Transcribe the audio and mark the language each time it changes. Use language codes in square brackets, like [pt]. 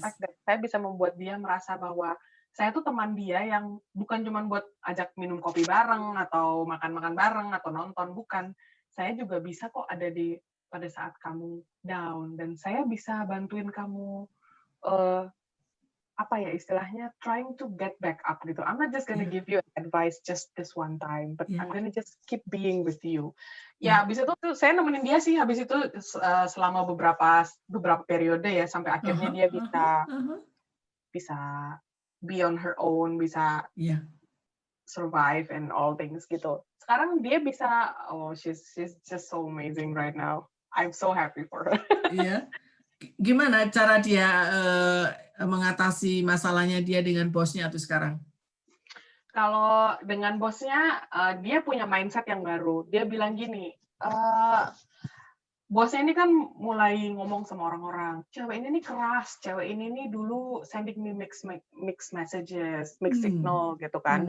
[en] fact that [id] saya bisa membuat dia merasa bahwa saya tuh teman dia yang bukan cuma buat ajak minum kopi bareng atau makan-makan bareng atau nonton, bukan. Saya juga bisa kok ada di pada saat kamu down dan saya bisa bantuin kamu apa ya istilahnya [en] trying to get back up [id] gitu. [en] I'm not just gonna Yeah. give you advice just this one time, but Yeah. I'm gonna just keep being with you. Yeah. [id] Ya, habis itu tuh saya nemenin dia sih habis itu selama beberapa periode ya sampai akhirnya dia bisa [en] be on her own, [id] bisa [en] Yeah. survive and all things gitu. [id] Sekarang dia bisa [en] she's just so amazing right now. I'm so happy for her. [id] Iya. Gimana cara dia mengatasi masalahnya dia dengan bosnya tuh sekarang? Kalau dengan bosnya, dia punya mindset yang baru. Dia bilang gini, bosnya ini kan mulai ngomong sama orang-orang, cewek ini nih keras, cewek ini nih dulu [en] sending me mixed messages, mixed signal [id] gitu kan.